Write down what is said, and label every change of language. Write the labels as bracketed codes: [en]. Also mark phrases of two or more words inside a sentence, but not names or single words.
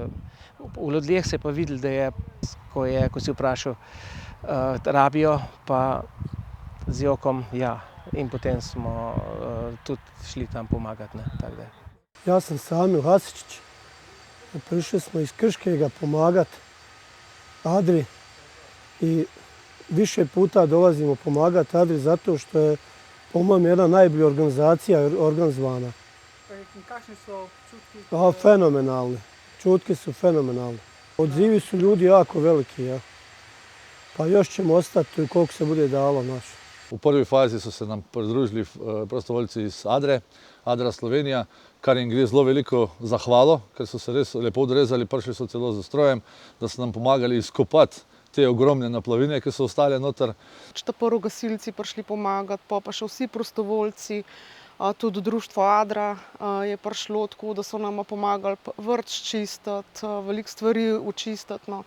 [sl] V ljudeh se je pa videlo, da je, ko si vprašal, rabijo, pa z jokom ja. In potem smo tudi šli tam pomagati, ne, tako da. [bs] Ja sam Samil Hasičić. Prišli smo iz Krškega pomagati Adri i više puta dolazimo pomagati Adri zato što je po mojem jedna najbolja organizacija organizovana. [sl] Kakšni so občutki? [bs] Fenomenalni. Čutki su fenomenalni. Odzivi su ljudi jako veliki, ja. Pa još ćemo ostati koliko se bude dalo naš. [sl] V prvi fazi so se nam pridružili prostovoljci iz Adra Slovenija, kar jim gre zelo veliko zahvalo, ker so se res lepo odrezali, prišli so celo z strojem, da so nam pomagali izkopati te ogromne naplavine, ki so ostale noter. Prvo gasilci prišli pomagati, pa še vsi prostovoljci, tudi društvo Adra je prišlo tako, da so nama pomagali vrt čistiti, veliko stvari očistiti, no.